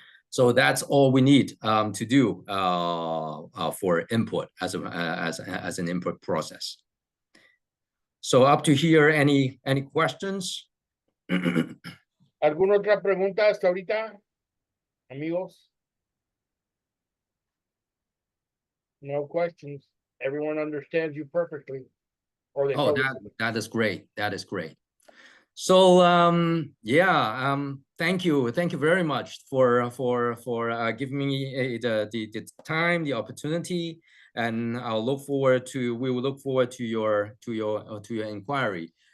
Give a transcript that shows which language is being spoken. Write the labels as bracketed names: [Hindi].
[English] So that's all we need to do for import as an import process. So up to here, any questions? [Spanish] ¿Alguna otra pregunta hasta ahorita, amigos? [English] No questions. Everyone understands you perfectly. Or they that is great. That is great. So yeah, thank you very much for giving me the time, the opportunity, and we will look forward to your inquiry.